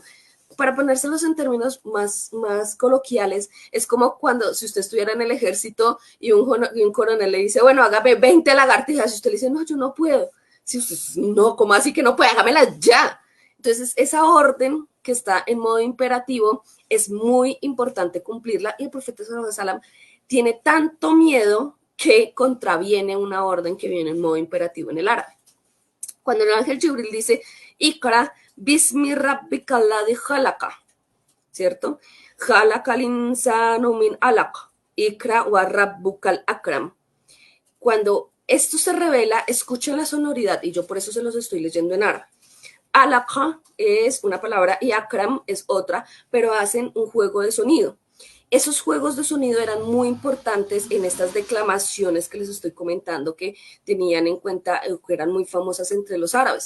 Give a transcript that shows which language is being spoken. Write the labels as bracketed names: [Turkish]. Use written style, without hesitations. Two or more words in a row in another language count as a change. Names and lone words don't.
[Spanish] Para ponérselos en términos más coloquiales, es como cuando si usted estuviera en el ejército y un coronel le dice, bueno, hágame 20 lagartijas, y usted le dice, no, yo no puedo. Si usted, no, ¿cómo así que no puede? Hágamelas ya. Entonces, esa orden que está en modo imperativo es muy importante cumplirla y el profeta [Arabic] صلى الله عليه وسلم [Spanish] tiene tanto miedo que contraviene una orden que viene en modo imperativo en el árabe. Cuando el ángel Jibril dice, [Arabic] اقرأ باسم ربك الذي خلق, ¿cierto? خلق الإنسان من علق اقرأ وربك الأكرم. [Spanish] Cuando esto se revela, escuchen la sonoridad y yo por eso se los estoy leyendo en árabe. Alaka es una palabra y akram es otra, pero hacen un juego de sonido. Esos juegos de sonido eran muy importantes en estas declamaciones que les estoy comentando que tenían en cuenta que eran muy famosas entre los árabes.